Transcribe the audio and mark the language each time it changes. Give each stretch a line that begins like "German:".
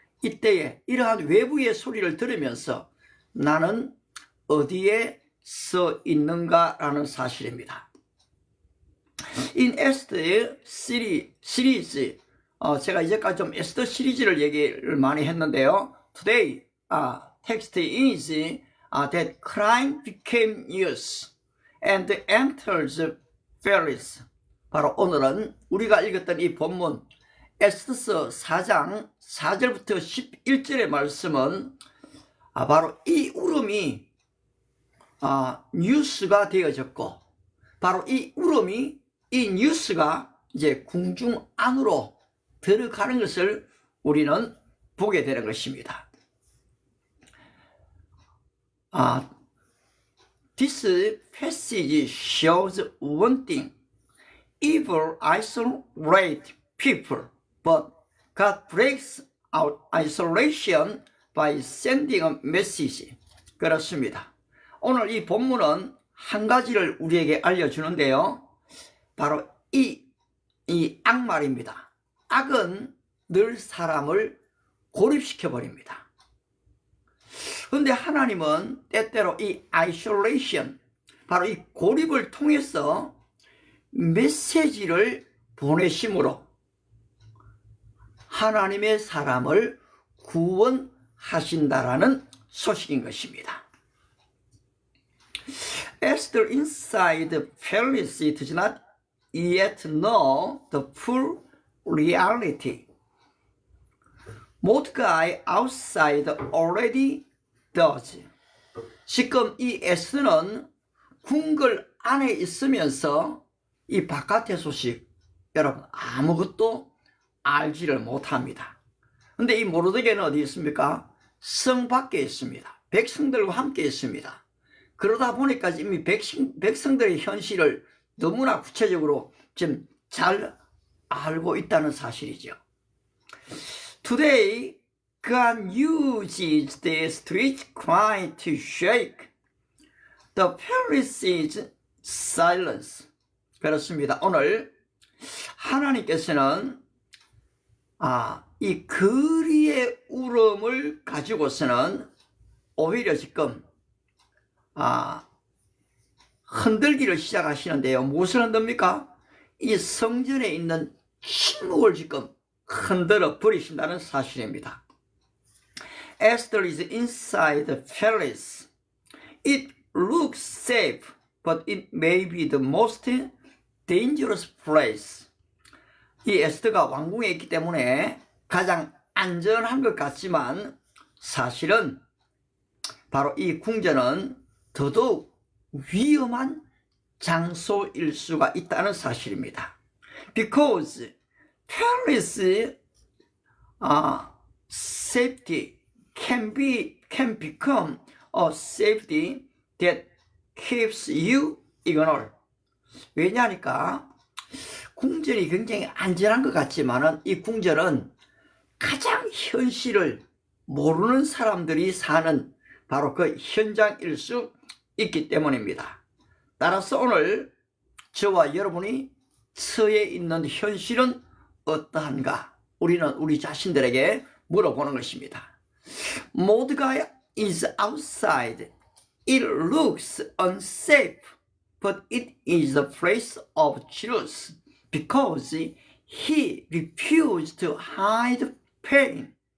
Korean: 이때에 이러한 외부의 소리를 들으면서 나는 어디에 서 있는가라는 사실입니다.
English: In Esther series,
Korean: 제가 이제까지 좀 에스더 시리즈를 얘기를 많이 했는데요.
English: Today, text is that crime became news and enters Paris.
Korean: 바로 오늘은 우리가 읽었던 이 본문 에스더서 4장 4절부터 11절의 말씀은 바로 이 울음이 뉴스가 되어졌고, 바로 이 울음이 이 뉴스가 이제 궁중 안으로 들어가는 것을 우리는 보게 되는 것입니다.
English: This passage shows one thing. Evil isolate people, but God breaks out isolation by sending a message.
Korean: 그렇습니다. 오늘 이 본문은 한 가지를 우리에게 알려주는데요. 바로 이 악말입니다. 악은 늘 사람을 고립시켜버립니다. 그런데 하나님은 때때로 이 isolation, 바로 이 고립을 통해서 메시지를 보내심으로 하나님의 사람을 구원하신다라는 소식인 것입니다.
English: Esther inside the palace does not yet know the full reality. Mordecai outside already does.
Korean: 지금 이 에스더는 궁궐 안에 있으면서 이 바깥의 소식, 여러분 아무것도 알지를 못합니다. 근데 이 모르드게는 어디 있습니까? 성 밖에 있습니다. 백성들과 함께 있습니다. 그러다 보니까 이미 백성들의 현실을 너무나 구체적으로 지금 잘 알고 있다는 사실이죠.
English: Today, God uses the street cry to shake the Pharisees' silence.
Korean: 그렇습니다. 오늘 하나님께서는 이 거리의 울음을 가지고서는 오히려 지금 흔들기를 시작하시는데요. 무엇을 흔듭니까? 이 성전에 있는 침묵을 지금 흔들어 버리신다는 사실입니다.
English: Esther is inside the palace. It looks safe, but it may be the most dangerous place.
Korean: 이 에스더가 왕궁에 있기 때문에 가장 안전한 것 같지만 사실은 바로 이 궁전은 더더욱 위험한 장소일 수가 있다는 사실입니다.
English: Because palace safety can become a safety that keeps you ignored.
Korean: 왜냐하니까 궁전이 굉장히 안전한 것 같지만은 이 궁전은 가장 현실을 모르는 사람들이 사는 바로 그 현장일 수 있기 때문입니다. 따라서 오늘 저와 여러분이 처해 있는 현실은 어떠한가? 우리는 우리 자신들에게 물어보는 것입니다.
English: Mordecai is outside. It looks unsafe, but it is the place of truth because he refused to hide pain.